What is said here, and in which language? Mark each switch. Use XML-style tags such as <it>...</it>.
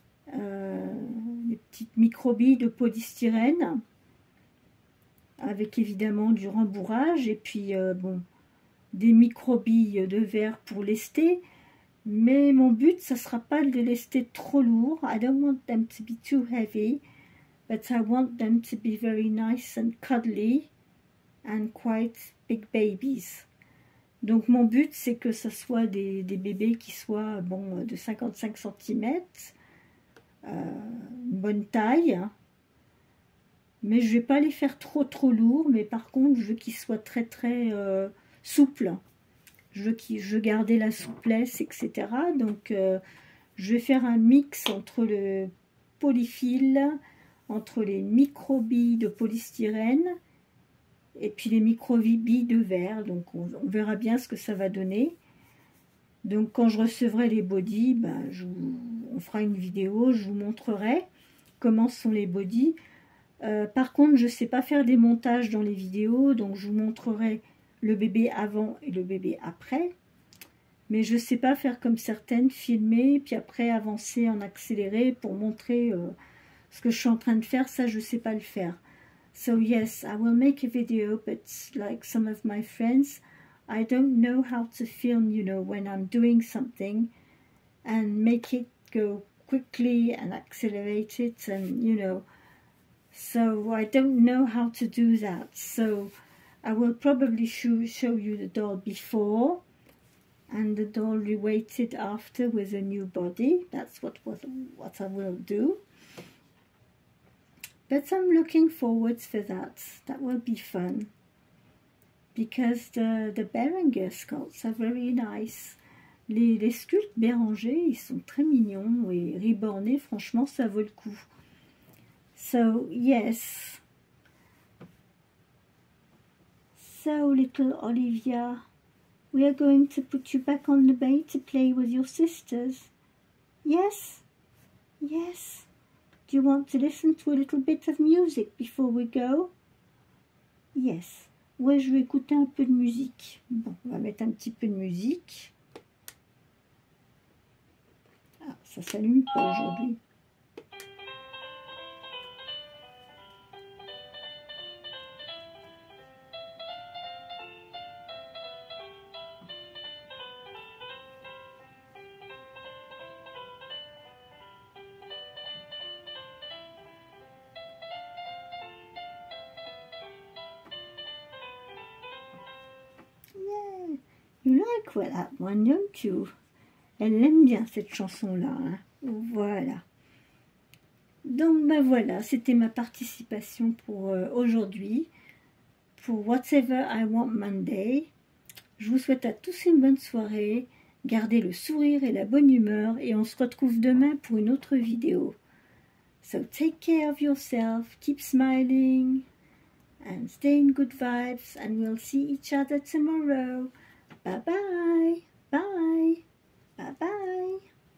<fr>Des petites microbilles de polystyrène, avec évidemment du rembourrage, et puis bon, des microbilles de verre pour lester. Mais mon but, ça sera pas de les lester trop lourds.</fr> <en>I don't want them to be too heavy, but I want them to be very nice and cuddly and quite big babies.</en> <fr>Donc mon but, c'est que ce soit des bébés qui soient bon, de 55 cm, une bonne taille, mais je vais pas les faire trop lourds, mais par contre je veux qu'ils soient très souples. Je veux garder la souplesse, etc. Donc je vais faire un mix entre le polyfil, entre les microbilles de polystyrène et puis les microbilles de verre. Donc on verra bien ce que ça va donner. Donc quand je recevrai les bodys, ben, on fera une vidéo, je vous montrerai comment sont les bodys. Par contre, je ne sais pas faire des montages dans les vidéos, donc je vous montrerai le bébé avant et le bébé après. Mais je ne sais pas faire comme certaines, filmer, puis après avancer en accéléré pour montrer ce que je suis en train de faire. Ça, je ne sais pas le faire.</fr> <en>So yes, I will make a video, but like some of my friends, I don't know how to film, you know, when I'm doing something and make it go quickly and accelerate it, and you know, so I don't know how to do that. So I will probably show you the doll before and the doll reweighted after with a new body. That's what I will do. But I'm looking forward for that. That will be fun. Because the Berenger sculpts are very nice.</en> <fr>Les sculptes Béranger, ils sont très mignons, et rebornés, franchement, ça vaut le coup.</fr> <en>So, yes. So, little Olivia, we are going to put you back on the bed to play with your sisters. Yes? Yes. Do you want to listen to a little bit of music before we go? Yes.</en> <fr>Ouais, je vais écouter un peu de musique. Bon, on va mettre un petit peu de musique. Ah, ça s'allume pas aujourd'hui.</fr> <en>like that one, don't you?</en> <fr>Elle l'aime bien cette chanson-là. Hein? Voilà. Donc ben voilà, c'était ma participation pour aujourd'hui, pour Whatever I Want Monday. Je vous souhaite à tous une bonne soirée, gardez le sourire et la bonne humeur et on se retrouve demain pour une autre vidéo.</fr> <en>So take care of yourself, keep smiling and stay in good vibes and we'll see each other tomorrow. Bye bye, bye, bye bye.</en>